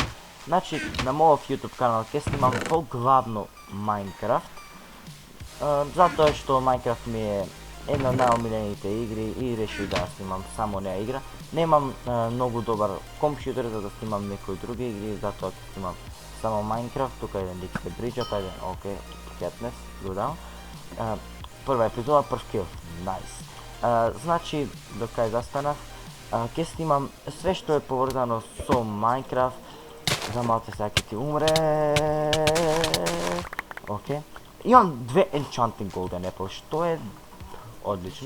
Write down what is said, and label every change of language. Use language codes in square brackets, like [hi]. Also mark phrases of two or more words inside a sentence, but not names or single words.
[mk] Значи, на мојот YouTube канал ќе снимам главно Minecraft. Затоа што Minecraft ми е една од најомилените игри и решив да снимам само неа игра. Немам многу добар компјутер за да снимам некои други игри, затоа ќе снимам само Minecraft. Тука еден лик се брича, па еден, окей, [en] Katniss, go down. [mk] Прва епизода, прв кил, nice. Значи, до кај застанав, ќе снимам све што е поврзано со Minecraft. За малце сега ќе ти умре. Окей. Имам две Enchanting Golden Apple, што е одлично.